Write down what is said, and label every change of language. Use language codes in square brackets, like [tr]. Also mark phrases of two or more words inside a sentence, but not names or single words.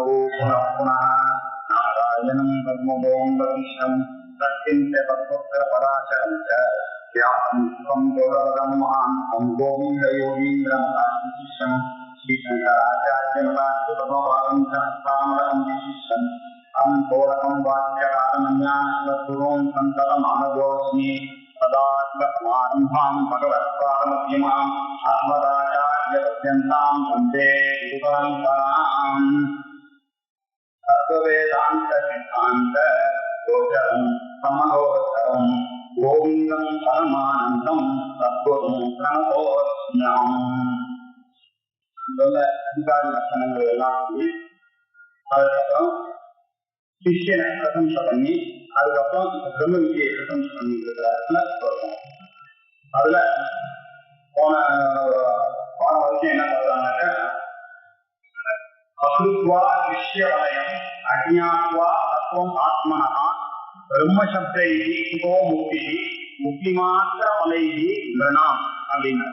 [sa] पुनः पुनः नारायणं पद्मभूं वसिष्ठं सत्यञ्च तत्त्वपराशरं च व्यासं सुतं गौरवदं महान्तं गोविन्दयोगीन्द्रं शिष्यं श्रीशङ्कराचार्यमतां च हस्तामलं शिष्यं तं घोरकं वाक्यकारणज्ञानस्वरूपं सन्ततमानतोऽस्मि सदात्मसमारम्भां भगवत्पादमध्यमां अस्मदाचार्यपर्यन्तां वन्दे गुरुपरम्पराम्। सर्ववेदान्त सिद्धान्त गोचरं समहोचरं गोविन्दं परमानन्दं सद्गुरुं प्रणतोऽस्म्यहम्. [ta] அதிகார லட்சணங்கள் எல்லாம் அதுக்கப்புறம் சிஷ்யனை பிரசம்சை பண்ணி அதுக்கப்புறம் பிரம்ம வித்தியை பிரசம்சை பண்ணிருக்கிறாருல சொல்றோம். அதுல போன வருஷம் என்ன சொல்றாங்க, [sa] असुत्वा विषयवलयम् अज्ञात्वा तत्त्वम् आत्मनः ब्रह्मशब्दैः सुखो मुक्तिः मुक्तिमात्र फलैः निरणाम् அப்படின்னு.